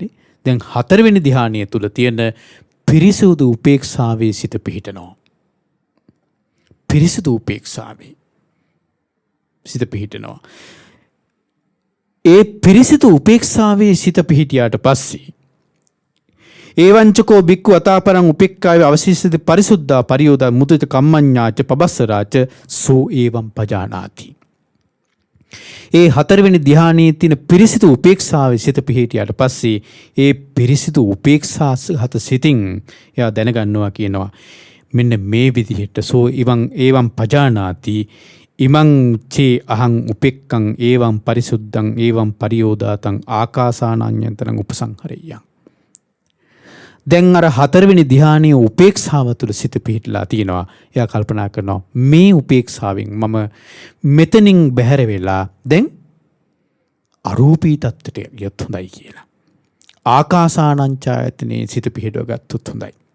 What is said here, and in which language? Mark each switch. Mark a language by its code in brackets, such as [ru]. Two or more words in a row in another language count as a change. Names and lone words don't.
[si] දැන් හතරවෙනි ධ්‍යානය තුල තියෙන පිරිසුදු උපේක්ෂාවේ සිත පිහිටනවා. පිරිසුදු උපේක්ෂාවේ සිත පිහිටනවා. ඒ පිරිසිදු උපේක්ෂාවේ සිත පිහිටියාට පස්සේ [pi] ඒවංචකෝ බික්ඛු අතාපරං උපෙක්ඛාවේ අවසිස්සති පරිසුද්ධා පරියෝදා මුදිත කම්මඤ්ඤාච පබස්සරාච සෝ ඒවං පජානාති. [si] ඒ හතරවෙනි ධ්‍යානයේ තියෙන පිරිසිදු උපේක්ෂාවේ සිත පිහිටියාට පස්සේ ඒ පිරිසිදු උපේක්ෂා හත සිතින් එයා දැනගන්නවා කියනවා මෙන්න මේ විදිහට [pi] සෝ ඉවං ඒවං පජානාති ඉමං චේ අහං උපෙක්ඛං ඒවං පරිසුද්ධං ඒවං පරියෝදාතං ආකාසානඤ්ඤතරං උපසංහරෙය්‍යං. [si] දැන් අර හතරවෙනි ධ්‍යානයේ උපේක්ෂාව තුළ සිත පිහිටලා තියෙනවා. එයා කල්පනා කරනවා මේ උපේක්ෂාවෙන් මම මෙතනින් බැහැර වෙලා දැන් අරූපී තත්ත්වයට ගියොත් හොඳයි කියලා. ආකාසානංචායතනේ සිත පිහිටව ගත්තොත් හොඳයි.